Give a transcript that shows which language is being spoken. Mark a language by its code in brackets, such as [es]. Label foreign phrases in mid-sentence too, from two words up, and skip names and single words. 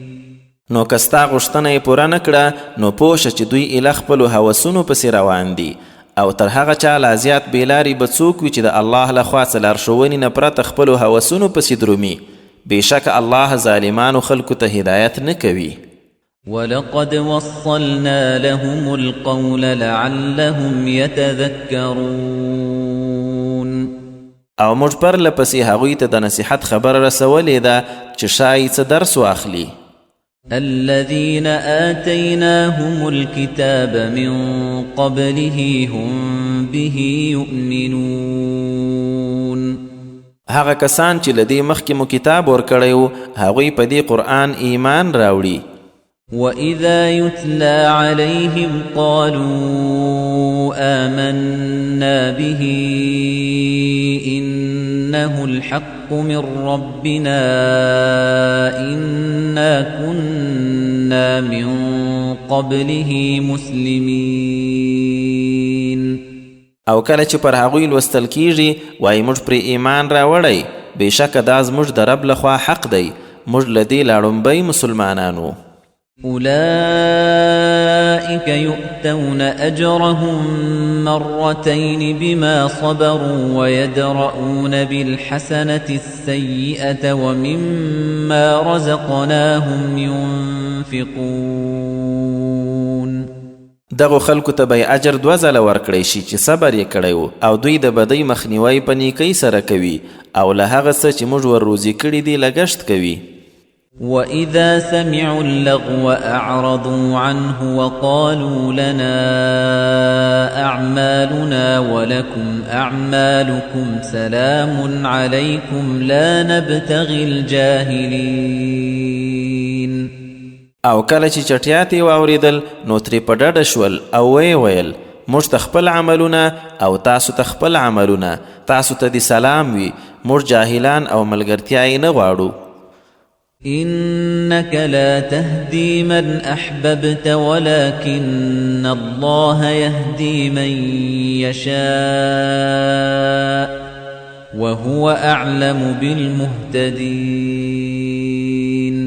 [ps] نو کستا غوښتنه یې پوره نه کړه نو پوه شه چې دوی اله خپلو هوسونو پسې روان دي او تر هغه چا لا زیات بېلارې به څوک وي چې د الله لخوا څه لارښوونې نه پرته خپلو هوسونو پسې درومي. بېشکه الله ظالمانو خلکو ته هدایت نه کوي. [ar] ولقد وصلنا لهم القول لعلهم يتذكرون. [ps] او موږ پرله پسې هغوی ته د نصیحت خبره رسولې ده چې شاید څه درس واخلي. [ar] الذين آتيناهم الكتاب من قبله هم به يؤمنون. [ps] هغه کسان چې له دې مخکې مو کتاب ورکړی و هغوی په دې قرآن ایمان راوړي. [ar] وَإِذَا يُتْلَى عَلَيْهِمْ قَالُوا آمَنَّا بِهِ إِنَّهُ الْحَقُّ مِنْ رَبِّنَا إِنَّا كُنَّا مِنْ قَبْلِهِ مُسْلِمِينَ. [ps] او کله چې پر هغوی لوستل کیږي وایي موږ پرې ایمان راوړی بېشکه دا زموږ د رب لخوا حق دی موږ له دې لا لومبی مسلمانانو [ar] أولئك يؤتون أجرهم مرتين بما صبروا ويدرؤون بالحسنة السيئة ومما رزقناهم ينفقون [ps] دغو خلکو ته به اجر 2 ځله ورکړی شي چې صبر یې کړی و او دوی د بدۍ مخنیوی په نیکۍ سره کوي او له هغه څه چې موږ ور روزي کړي دي لګښت کوي [ar] وَإِذَا سَمِعُوا اللَّغْوَ أَعْرَضُوا عَنْهُ وَقَالُوا لَنَا أَعْمَالُنَا وَلَكُمْ أَعْمَالُكُمْ سَلَامٌ عَلَيْكُمْ لَا نَبْتَغِي الْجَاهِلِينَ [ps] او کله چې چټیات یې واورېدل نو ترې په ډډه شول او ویې ویل موږ ته خپل عملونه او تاسو ته خپل عملونه تاسو ته دې سلام وي موږ جاهلان او ملګرتیا یې نه غواړو [ar] إنك لا تهدي من أحببت ولكن الله يهدي من يشاء وهو أعلم بالمهتدين